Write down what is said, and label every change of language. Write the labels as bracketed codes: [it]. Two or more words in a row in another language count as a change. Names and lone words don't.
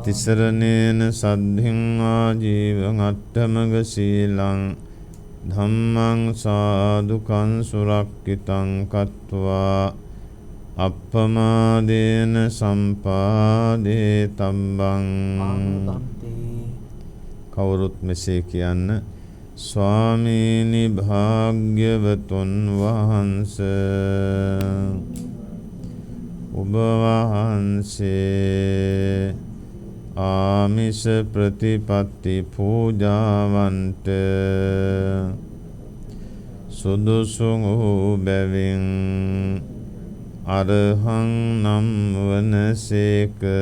[pi] තිසරණේන සද්ධින් ආජීවං අට්ඨමග සීලං ධම්මං සාදුකං සුරක්ඛිතං කତ୍වා අප්පමාදේන සම්පාදේ තම්බං. ආනුබන්තේ [si] කවුරුත් මෙසේ කියන්න. ස්වාමීනි භාග්‍යවතුන් වහන්ස ඔබ වහන්සේ ආමිස ප්‍රතිපත්ති පූජාවන්ට සුදුසු වූ බැවින් අරහං නම් වනසේක.